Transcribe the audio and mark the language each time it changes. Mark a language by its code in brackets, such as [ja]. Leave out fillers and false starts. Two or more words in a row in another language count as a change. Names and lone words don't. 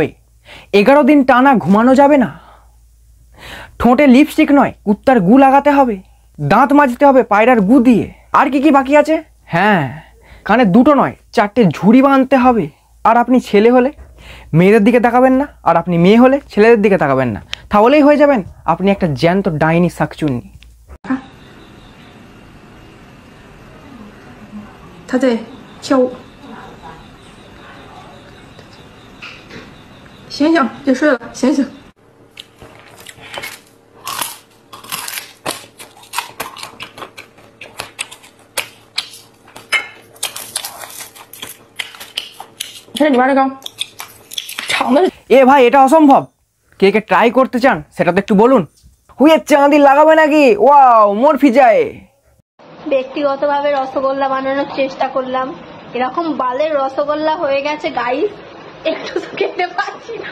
[bn] 11 দিন টানা ঘুমানো যাবে না। ঠোঁটে লিপস্টিক নয়, কুত্তার গু লাগাতে হবে। দাঁত মাজতে হবে পায়রার গু দিয়ে। আর কি কি বাকি আছে? হ্যাঁ, কানে দুটো নয় 4টে ঝুড়ি বাঁধতে হবে। আর আপনি ছেলে হলে মেয়েদের দিকে তাকাবেন না, আর আপনি মেয়ে হলে ছেলেদের দিকে তাকাবেন না, তাহলেই হয়ে যাবেন আপনি একটা জ্যান্ত ডাইনি শাকচুন্নি। [zh] 他在跳舞，醒醒，别睡了，醒醒。这是里边那个长的。 [bn] এ ভাই, এটা অসম্ভব। কে কে ট্রাই করতে চান সেটা তো একটু বলুন। হুইয়ের চাঁদি লাগাবে নাকি? ওয়াও, মোর ফিজায়। ব্যক্তিগতভাবে রসগোল্লা বানানোর চেষ্টা করলাম, এরকম বালের রসগোল্লা হয়ে গেছে গাইস, একটু তো খেতে পাচ্ছি না।